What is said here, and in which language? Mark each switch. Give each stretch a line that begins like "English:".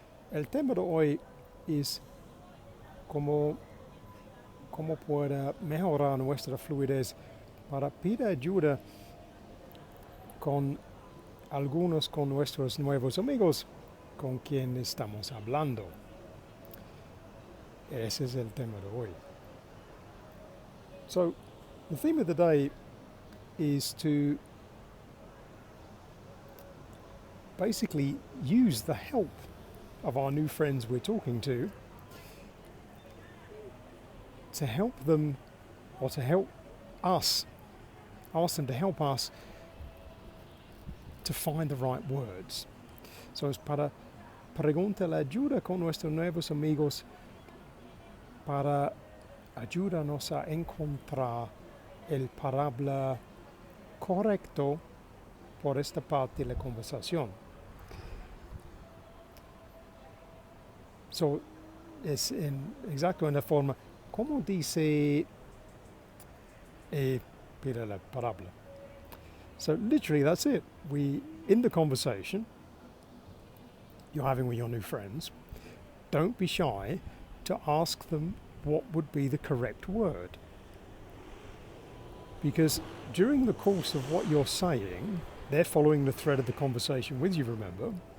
Spanish: El tema de hoy es cómo pueda mejorar nuestra fluidez para pedir ayuda con con nuestros nuevos amigos con quien estamos hablando. Ese es el tema de hoy.
English: So, the theme of the day is to basically use the help of our new friends we're talking to help them or to help us, ask them to help us to find the right words.
Spanish: So es para preguntar la ayuda con nuestros nuevos amigos para ayudarnos a encontrar el palabra correcto por esta parte de la conversación. So, es exacto en la forma, ¿cómo dice pide la palabra?
English: So literally that's it. In the conversation you're having with your new friends, don't be shy to ask them what would be the correct word. Because during the course of what you're saying, they're following the thread of the conversation with you, remember.